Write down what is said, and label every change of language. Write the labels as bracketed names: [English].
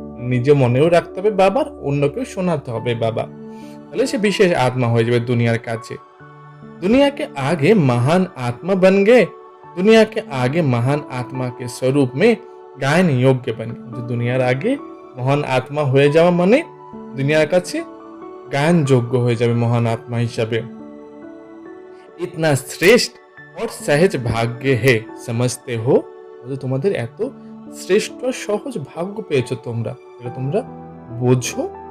[Bangla] নিজে মনেও রাখতে হবে বাবার, অন্যকেও শোনাতে হবে বাবা, তাহলে সে বিশেষ আত্মা হয়ে যাবে দুনিয়ার কাছে। [Hindi] दुनिया के आगे महान आत्मा बन गए दुनिया के आगे महान आत्मा के स्वरूप में গায়ন যোগ্য बन गए। [Bangla] দুনিয়ার আগে মহান আত্মা হয়ে যাওয়া মানে দুনিয়ার কাছে গায়ন যোগ্য হয়ে যাবে মহান আত্মা হিসাবে। [Hindi] इतना श्रेष्ठ और सहज भाग्य है समझते हो, [Bangla] তোমাদের এত শ্রেষ্ঠ সহজ ভাগ্য পেয়েছো তোমরা, এটা তোমরা বোঝো।